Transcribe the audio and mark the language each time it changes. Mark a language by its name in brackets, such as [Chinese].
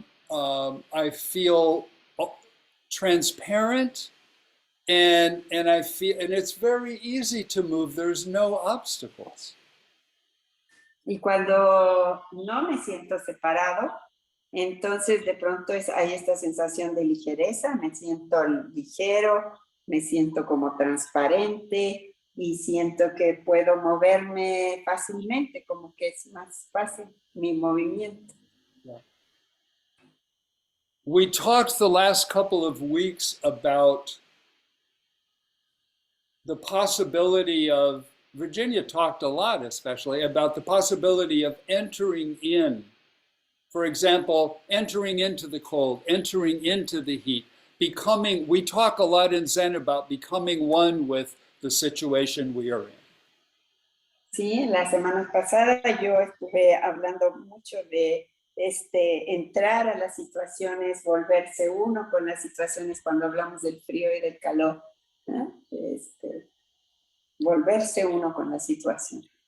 [English] I feel transparent, and I feel, and it's very easy to move. There's no obstacles. [Spanish] Y cuando no me siento separado, entonces de pronto hay esta sensación de ligereza, me siento ligero, me siento como transparente y siento que puedo moverme fácilmente, como que es más fácil mi movimiento. Yeah. [English] We talked the last couple of weeks about the possibility of, Virginia talked a lot, especially about the possibility of entering in. For example, entering into the cold, entering into the heat, becoming, we talk a lot in Zen about becoming one with the situation we are in. [Spanish] Sí, la semana pasada yo estuve hablando mucho de entrar a las situaciones, volverse uno con las situaciones cuando hablamos del frío y del calor. ¿No? Volverse uno con la situación.